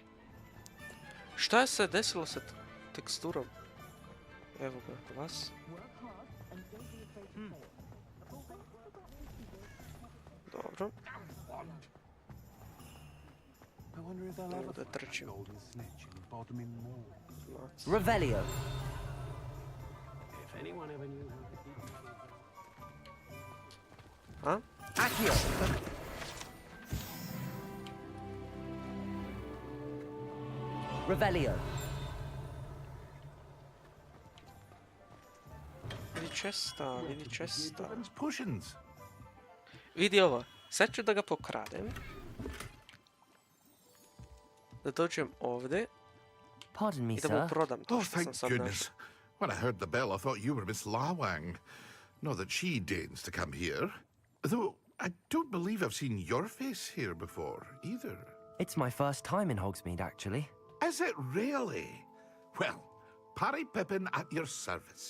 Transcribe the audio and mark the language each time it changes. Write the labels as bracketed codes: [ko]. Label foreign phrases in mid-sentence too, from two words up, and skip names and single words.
[bs] Šta je se desilo sa teksturom? Evo ga, vas. Dobro. Evo da trčim. Revelio. A? Accio. Revelio. Vidi česta, vidi česta. Potions. Vidi ovo, sad ću da ga pokradem. Da dođem ovdje. [en] Pardon me, [bs] I da mu [en] sir. [bs] prodam to [en] Oh, [bs] što sam [en] thank [bs] sad [en] goodness. [bs] našao. [en] When I heard the bell, I thought you were Miss Lawang. Not that she deigns to come here. Though, I don't believe I've seen your face here before, either. It's my first time in Hogsmeade, actually. Is it really? Well, Parry Pippin at your service.